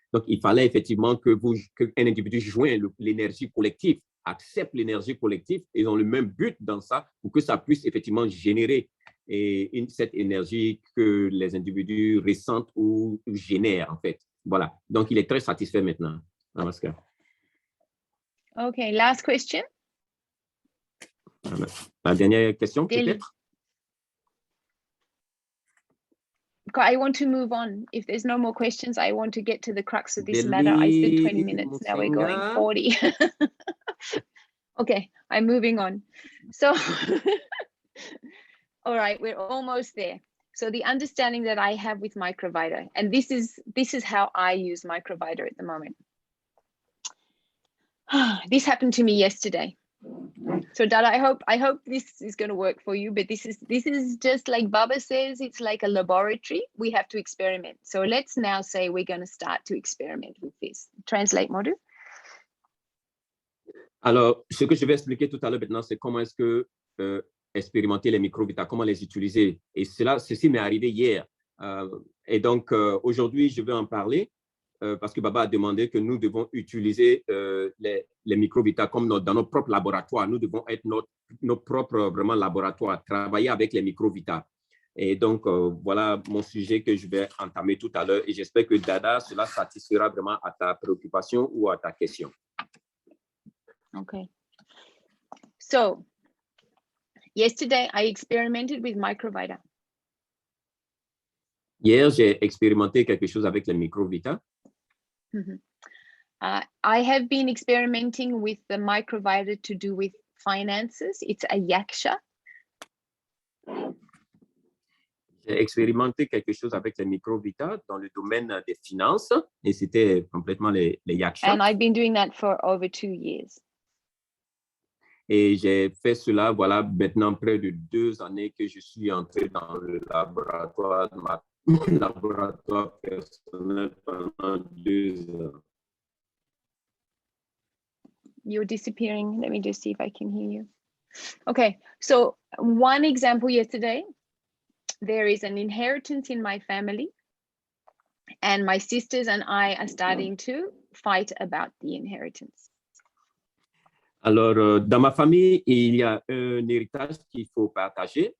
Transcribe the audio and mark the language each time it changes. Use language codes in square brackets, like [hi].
[fr] Donc, il fallait effectivement qu'un individu joigne l'énergie collective, accepte l'énergie collective et ils ont le même but dans ça pour que ça puisse effectivement générer cette énergie que les individus ressentent ou génèrent, en fait. Voilà. Donc, il est très satisfait maintenant. Namaskar. [en] Okay, last question. [fr] La dernière question, peut-être? [en] I want to move on. If there's no more questions, I want to get to the crux of this matter. I said 20 minutes, now we're going 40. Okay, I'm moving on. So, all right, we're almost there. So the understanding that I have with Microvita, and this is how I use Microvita at the moment. This happened to me yesterday. So Dada, I hope this is going to work for you, but this is just like Baba says, it's like a laboratory. We have to experiment. So let's now say we're going to start to experiment with this. Translate, Modu. [fr] Alors, ce que je vais expliquer tout à l'heure maintenant, c'est comment est-ce que expérimenter les microvita, comment les utiliser. Et ceci m'est arrivé hier. Et donc, aujourd'hui, je vais en parler parce que Baba a demandé que nous devons utiliser les microvita comme dans nos propres laboratoires. Nous devons être nos propres vraiment laboratoires, travailler avec les microvita. Et donc, voilà mon sujet que je vais entamer tout à l'heure. Et j'espère que Dada, cela satisfera vraiment à ta préoccupation ou à ta question. [en] Okay. So, yesterday I experimented with Microvita. [fr] Hier, j'ai expérimenté quelque chose avec les microvita. Mm-hmm. [en] I have been experimenting with the Microvita to do with finances. It's a yaksha. [fr] J'ai expérimenté quelque chose avec les microvita dans le domaine des finances et c'était complètement les yaksha. [en] And I've been doing that for over 2 years. [fr] Et j'ai fait cela, voilà, maintenant près de 2 années que je suis entré dans le laboratoire, mon laboratoire personnel pendant 2 ans. [en] You're disappearing. Let me just see if I can hear you. Okay, so one example yesterday, there is an inheritance in my family and my sisters and I are starting to fight about the inheritance. [fr] Alors, dans ma famille, il y a un héritage qu'il faut partager.